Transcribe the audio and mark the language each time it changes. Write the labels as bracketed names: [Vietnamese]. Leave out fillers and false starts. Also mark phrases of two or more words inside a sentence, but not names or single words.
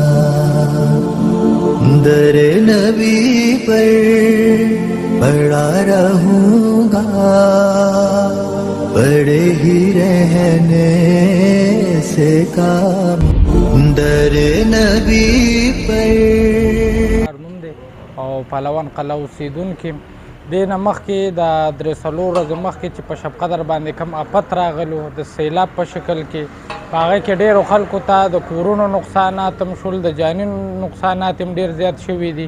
[Urdu] در نبی پر پڑا رہوں گا، پڑے ہی رہنے سے کام. در نبی پر [Pashto] او پهلوان قلعه اوسېدونکي دې نه مخکې د درې څلور ورځې مخکې چې په شب قدر باندې کم افت راغلو د سیلاب په شکل کې په هغې کې ډېرو خلکو ته د کورونو نقصانات هم شول، د جاني نقصانات هم ډېر زیات شوي دي.